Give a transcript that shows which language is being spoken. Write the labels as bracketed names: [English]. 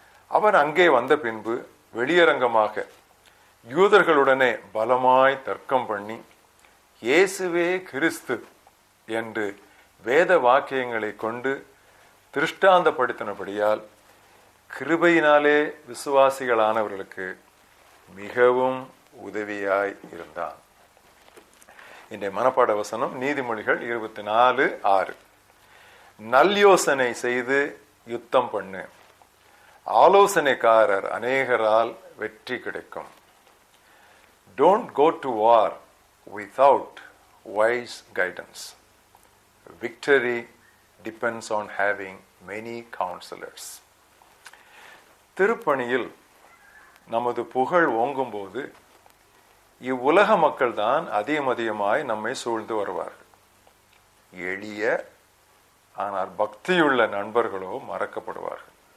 [Tamil] அவன் அங்கே வந்த பின்பு வெளியரங்கமாக யூதர்களுடனே பலமாய் தர்க்கம் பண்ணி இயேசுவே கிறிஸ்து என்று வேத வாக்கியங்களை கொண்டு திருஷ்டாந்தப்படுத்தினபடியால் கிருபையினாலே விசுவாசிகளானவர்களுக்கு மிகவும் உதவியாய் இருந்தான். இன்றைய மனப்பாட வசனம் நீதிமொழிகள் 24:6. நல்யோசனை செய்து யுத்தம் பண்ணு, ஆலோசனைக்காரர் அநேகரால் வெற்றி கிடைக்கும். [English] Don't go to war without wise guidance. Victory depends on having many counselors. [Tamil] திருப்பணியில் நமது புகழ் ஓங்கும் போது இவ்வுலக மக்கள் தான் அதிகமாய் நம்மை சூழ்ந்து வருவார்கள். எளிய ஆனால் பக்தியுள்ள நண்பர்களோ மறக்கப்படுவார்கள்.